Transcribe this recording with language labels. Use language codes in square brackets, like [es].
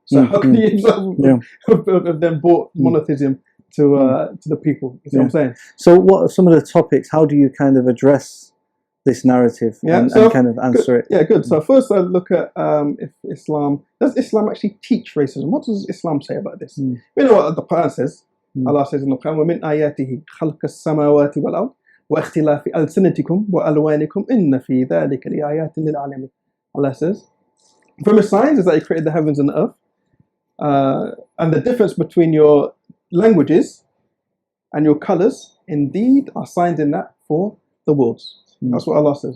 [en] So how can he himself have then brought monotheism to the people? You see what I'm saying? So what are some of the topics? How do you kind of address this narrative and kind of answer it? Yeah, good. So first I look at if does Islam actually teach racism? What does Islam say about this? You know what the Quran says? Allah says in the Quran, [ar] وَمِنْ آيَاتِهِ خَلْقَ السَّمَاوَاتِ وَالْأَرْضِ وَاخْتِلَافِ أَلْسِنَتِكُمْ وَأَلْوَانِكُمْ إِنَّ فِي ذَلِكَ لِآيَاتٍ لِلْعَالَمِينَ. [en] Allah says, from his signs is that he created the heavens and the earth, and the difference between your languages and your colours indeed are signs in that for the worlds. That's what Allah says.